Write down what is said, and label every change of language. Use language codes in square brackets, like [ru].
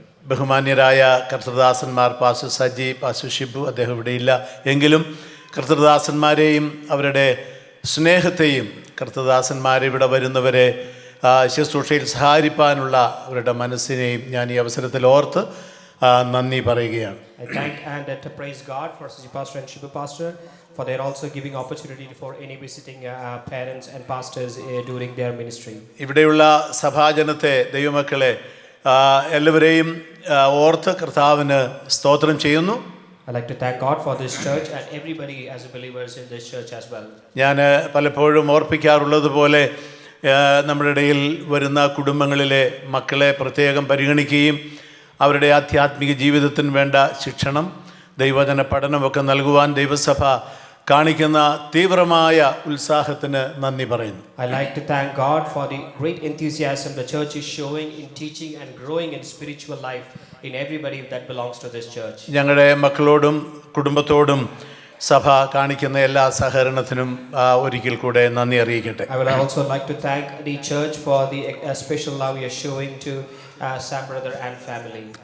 [ml] ബഹുമാന്യരായ കർത്തൃദാസന്മാർ pastor Saji, pastor Shibu, അദ്ദേഹം ഇവിടെയില്ല എങ്കിലും കർത്തൃദാസന്മാരെയും അവരുടെ സ്നേഹത്തെയും കർത്തൃദാസന്മാരെ ഇവിടെ വരുന്നവരെ ശുശ്രൂഷയിൽ സഹായിപ്പാനുള്ള അവരുടെ മനസ്സിനെയും ഞാൻ ഈ അവസരത്തിൽ ഓർത്ത് നന്ദി പറയുകയാണ്. [en] I thank and praise God for Saji Pastor and Shibu Pastor for their also giving opportunity for any visiting parents and pastors during their ministry. [ml] ഇവിടെയുള്ള സഭാജനത്തെ, ദൈവമക്കളെ എല്ലാവരെയും ഓർത്ത് കർത്താവിന് സ്തോത്രം ചെയ്യുന്നു. [en] I like to thank God for this church and everybody as believers in this church as well. [ml] ഞാൻ പലപ്പോഴും ഓർപ്പിക്കാറുള്ളത് പോലെ നമ്മുടെ ഇടയിൽ വരുന്ന കുടുംബങ്ങളിലെ മക്കളെ പ്രത്യേകം പരിഗണിക്കുകയും അവരുടെ ആധ്യാത്മിക ജീവിതത്തിന് വേണ്ട ശിക്ഷണം, ദൈവവചന പഠനമൊക്കെ നൽകുവാൻ ദൈവസഭ കാണിക്കുന്ന തീവ്രമായ ഉത്സാഹത്തിന് നന്ദി പറയുന്നു. [en] I like to thank God for the great enthusiasm the church is showing in teaching and growing in spiritual life in everybody that belongs to this church. [ml] ഞങ്ങളുടെ മക്കളോടും കുടുംബത്തോടും സഭ കാണിക്കുന്ന എല്ലാ സഹകരണത്തിനും ഒരിക്കൽ കൂടെ നന്ദി അറിയിക്കട്ടെ. [en] I would also like to thank the church for the special love you are showing to Sam brother and family.